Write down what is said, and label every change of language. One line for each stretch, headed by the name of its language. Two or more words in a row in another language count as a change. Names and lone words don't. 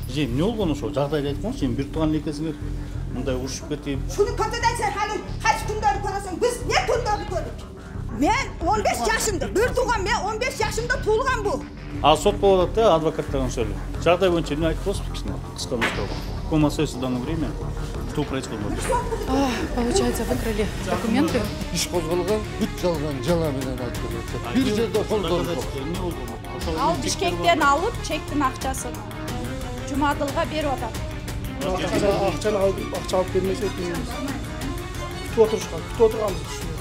Kyrgyz: Эже эмне болгон ошо жагдайды айтып коңузчу, эми бир тууган экенсиңер мындай урушуп кетип. Шуну көтөдөн сен хали кайсы күндөрү көрөсүң, биз не күндөрү көрдүк. Мен 15 жашымда, бир тууган мен 15 жашымда туулган бу. А сот болуп атат да, адвокаттардан сөйлө. Жагдай боюнча эмне айтып болсуз кичине, кыска нуска.
Russian: Каком остается в данное время? Что происходит? Получается, выкрали документы.
Kyrgyz: Иш козголгон, бүт жалган жала менен алып келет. Бир жерде колдонуп. Эмне болгон? Ал Бишкектен алып, чектин акчасын Жумадылга берип атат. Акчаны алып бермесе, күтүп отурганбыз.